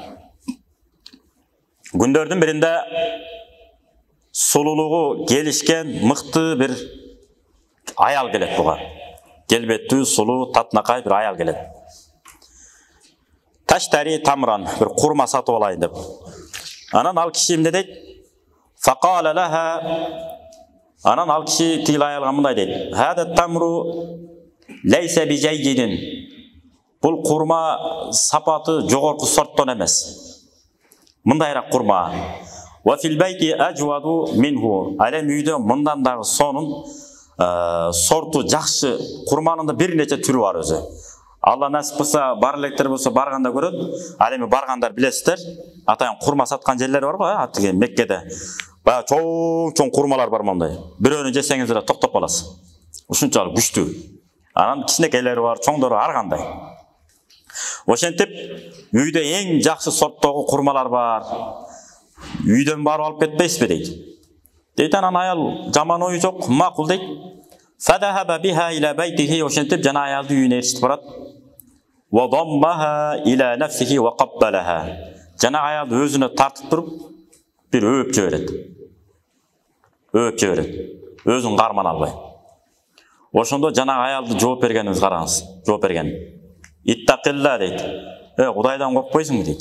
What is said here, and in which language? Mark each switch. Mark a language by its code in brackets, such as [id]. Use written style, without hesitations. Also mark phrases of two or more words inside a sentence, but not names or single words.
[ky] Күндөрдүн биринде сулулугу келишкен мыкты бир аял келет буга. Келбеттүү, сулуу, татынакай бир аял келет. [ar] تشتري تمرا, [ky] бир курма сатып алайын деп. Анан ал киши эмне дейт? [ar] فقال لها. [ky] Анан ал киши тигил аялга мындай дейт. [ar] هذا التمر ليس بجيد. [ky] Бул курма сапаты жогорку сорттон эмес. Мындайраак курма. [ar] وفي البيت أجود منه. [ky] Алем үйдө мындан дагы сонун сорту жакшы курманын да бир нече түрү бар өзү. Алла насип кылса бар электер болсо барганда көрөт. Ал эми баргандар билесиздер. Атайын курма саткан жерлер бар го, атиге Меккеде. Баягы чоң курмалар бар мондай. Бирөөнү жесеңиз эле токтоп каласыз. Ушунчалык күчтүү. Анан кичинекейлери бар, чоңдору ар кандай. Ошентип үйдө эң жакшы сорттогу курмалар бар. Үйдөн барып алып кетпейсизби дейт. Дейт, анан аял жаман ою жок, макул дейт. [ar] فذهب بها إلى بيته, [ky] ошентип жана аялды үйүнө эрişип барат. [ar] وضمها إلى نفسه وقبلها. [ky] Жана аялды өзүнө тартып туруп бир өөп жиберет. Өзүн карман албай. Ошондо жана аялды жооп бергениңиз караңыз. Жооп берген. Иттакилла дейт. Кудайдан коркпойсуңбу дейт.